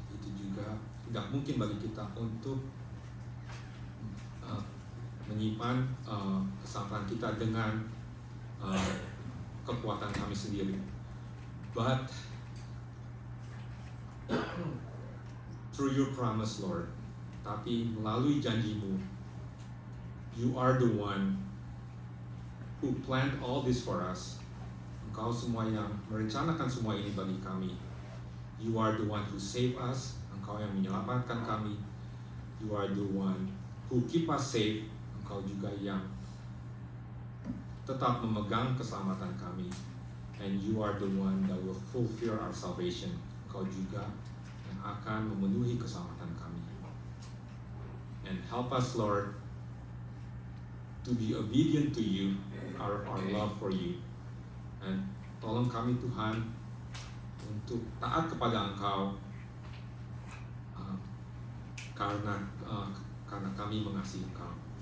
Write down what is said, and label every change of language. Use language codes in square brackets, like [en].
[id] Itu juga tidak mungkin bagi kita untuk menyimpan kesabaran kita dengan kekuatan kami sendiri. But [en] through your promise, Lord. [id] Tapi melalui janjimu, [en] you are the one who planned all this for us. [id] Engkau semua yang merencanakan semua ini bagi kami. [en] You are the one who save us. [id] Engkau yang menyelamatkan kami. [en] You are the one who keep us safe. [id] Engkau juga yang tetap memegang keselamatan kami. [en] And you are the one that will fulfill our salvation. [id] Engkau juga yang akan memenuhi keselamatan kami. [en] And help us, Lord, to be obedient to you, our love for you. [id] And tolong kami, Tuhan, untuk taat kepada Engkau karena kami mengasihi Engkau.